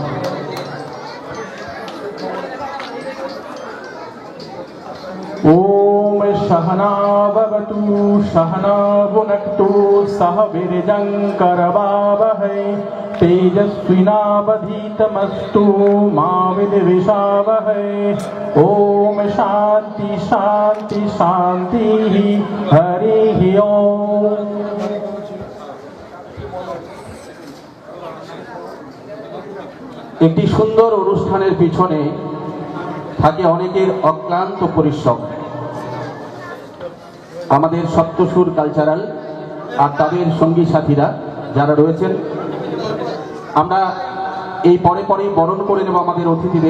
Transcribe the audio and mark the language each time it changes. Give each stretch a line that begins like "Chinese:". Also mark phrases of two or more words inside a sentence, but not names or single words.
Sanskrit: ओम सहना भवतु सहना भुनक्तु सह वीर्यं करवावहै तेजस्विनावधीतमस्तु मा विद्विषावहै। ओम शांति शांति शांति हरिः ओम।
Bangla: একটি সুন্দর অনুষ্ঠানের পিছনে থাকে অনেকের অক্লান্ত পরিশ্রম। আমাদের সপ্তসুর কালচারাল আর তাদের সঙ্গী সাথীরা যারা রয়েছেন, আমরা এই পরে পরে বরণ করে নেব আমাদের অতিথিদের।